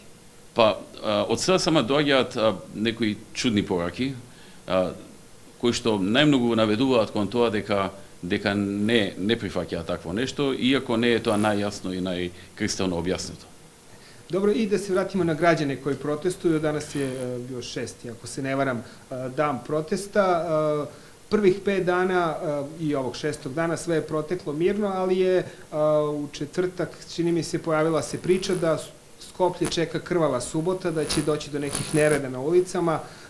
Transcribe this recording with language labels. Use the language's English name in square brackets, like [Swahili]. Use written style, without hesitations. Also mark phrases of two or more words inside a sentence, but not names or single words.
[Macedonian] Па, од СДСМ доаѓаат некои чудни пораки, кои што најмногу наведуваат кон тоа дека не прифаќаат такво нешто, иако не е тоа најјасно и најкристално објаснето. [Serbian] Добро, и да се вратимо на граѓане кои протестуju. Danas je bio 6. ako se ne varam, dan protesta. Prvih 5 dana i ovog 6. dana sve je proteklo mirno, ali je u četvrtak, čini mi se, pojavila se priča da Skoplje čeka krvava subota, da će doći do nekih nereda na ulicama.